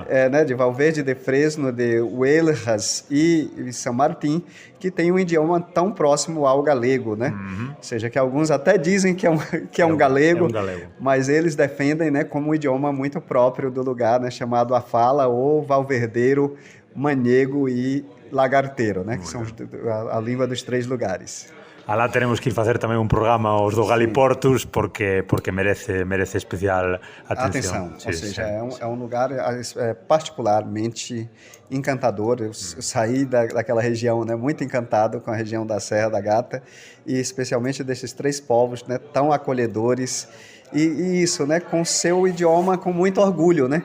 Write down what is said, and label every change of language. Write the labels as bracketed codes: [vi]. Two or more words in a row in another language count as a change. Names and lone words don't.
[pt] Né, de Valverde de Fresno, de Huelras e São Martín, que tem um idioma tão próximo ao galego, né? Ou seja, que alguns até dizem que é um galego, mas eles defendem, né, como um idioma muito próprio do lugar, né, chamado a fala ou valverdeiro, manhego e lagarteiro, né, que são a língua dos 3 lugares. [gl] Alá teremos que ir facer tamén un programa os do Galiportus porque merece especial atención. [pt] Ou seja, é um lugar particularmente encantador. Eu saí daquela região, né, muito encantado com a região da Serra da Gata e especialmente desses 3 povos, né, tão acolhedores e isso, né, com seu idioma com muito orgulho, né?